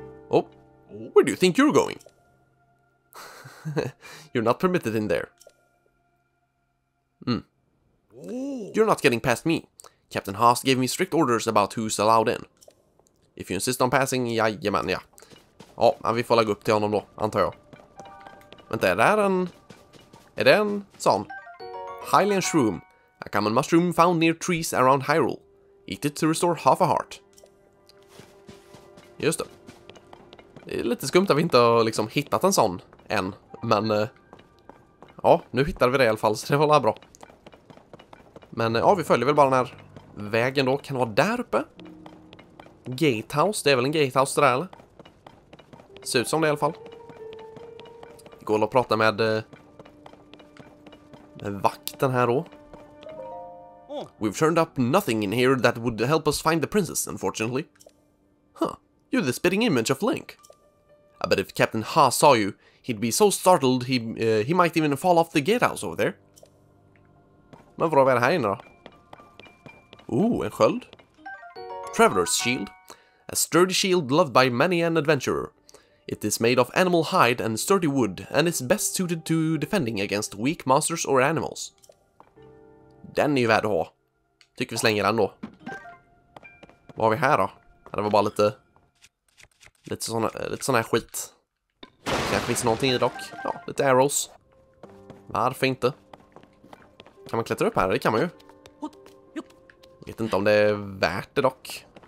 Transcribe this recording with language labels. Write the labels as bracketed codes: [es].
[en] Oh, where do you think you're going? You're not permitted in there. You're not getting past me. Captain Haas gave me strict orders about who's allowed in. If you insist on passing, [sv] jajamän, ja. Ja, vi får lägga upp till honom då, antar jag. Vänta, är det här en... Är det en sån? Hylian shroom. A common mushroom found near trees around Hyrule. Eat it to restore half a heart. Just det. Det är lite skumt att vi inte har liksom hittat en sån än. Men... ja, nu hittade vi det i alla fall, så det var bra. Men ja, vi följer väl bara den här vägen då. Kan det vara där uppe? Gatehouse, det är väl en gatehouse där, eller? Ser ut som det i alla fall. Det går att prata med vakten här då. [en] We've turned up nothing in here that would help us find the princess, unfortunately. Huh, you're the spitting image of Link. I bet if Captain Haas saw you, he'd be so startled he might even fall off the gatehouse over there. [sv] Men vad är det här inne då? En sköld. Traveler's shield. [en] A sturdy shield loved by many an adventurer. It is made of animal hide and sturdy wood and is best suited to defending against weak monsters or animals. [sv] Den är ju värd att ha. Tycker vi slänger den då. Vad har vi här då? Det var bara lite sån här skit. Kanske finns någonting i dock. Ja, lite arrows. Varför inte? Kan man klättra upp här? Det kan man ju. Vet inte om det är värt det dock.